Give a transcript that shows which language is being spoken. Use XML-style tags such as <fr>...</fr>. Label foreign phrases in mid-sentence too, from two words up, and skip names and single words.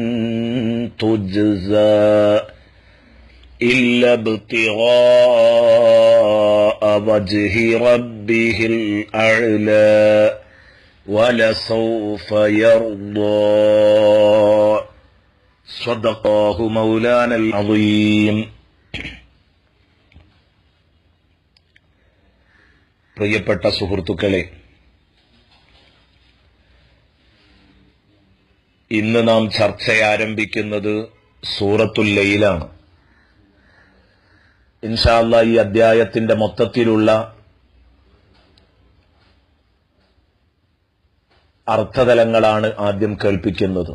<ar>تجزى إلا ابتغاء وجه ربه الأعلى ولسوف يرضى صدقه مولانا العظيم.</ar> <ml>പ്രിയപ്പെട്ട സുഹൃത്തുക്കളെ, ഇന്ന് നാം ചർച്ച ആരംഭിക്കുന്നത് സൂറത്തുൽ ലൈലാണ്.</ml> <ar>إن شاء الله</ar> <ml>ഈ അദ്ധ്യായത്തിന്റെ മൊത്തത്തിലുള്ള അർത്ഥതലങ്ങളാണ് ആദ്യം കേൾപ്പിക്കുന്നത്.</ml>